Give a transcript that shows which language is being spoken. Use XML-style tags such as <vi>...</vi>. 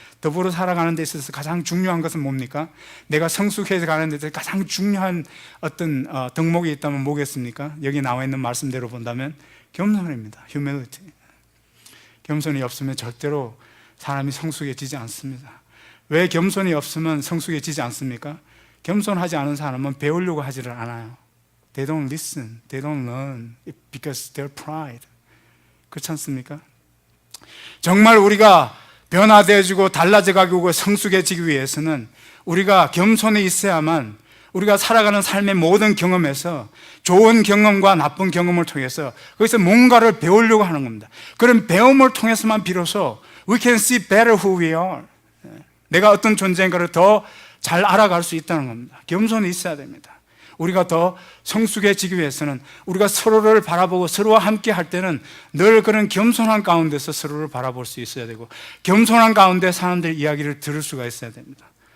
<ko>더불어 살아가는 데 있어서 가장 중요한 것은 뭡니까? 내가 성숙해져 가는 데 있어서 가장 중요한 어떤 덕목이 있다면 뭐겠습니까? 여기 나와 있는 말씀대로 본다면 겸손입니다.</ko> <en>humility.</en> <ko>겸손이 없으면 절대로 사람이 성숙해지지 않습니다. 왜 겸손이 없으면 성숙해지지 않습니까? 겸손하지 않은 사람은 배우려고 하지를 않아요.</ko> <en>They don't listen, they don't learn because they're pride.</en> <ko>그렇지 않습니까? 정말 우리가 변화되어지고 달라져가고 성숙해지기 위해서는 우리가 겸손히 있어야만 우리가 살아가는 삶의 모든 경험에서 좋은 경험과 나쁜 경험을 통해서 거기서 뭔가를 배우려고 하는 겁니다. 그런 배움을 통해서만 비로소</ko> <en>we can see better who we are.</en> <ko>내가 어떤 존재인가를 더 잘 알아갈 수 있다는 겁니다. 겸손히 있어야 됩니다. 우리가 더 성숙해지기 위해서는 우리가 서로를 바라보고 서로와 함께 할 때는 늘 그런 겸손한 가운데서 서로를 바라볼 수 있어야 되고, 겸손한 가운데 사람들 이야기를 들을 수가 있어야 됩니다.</ko>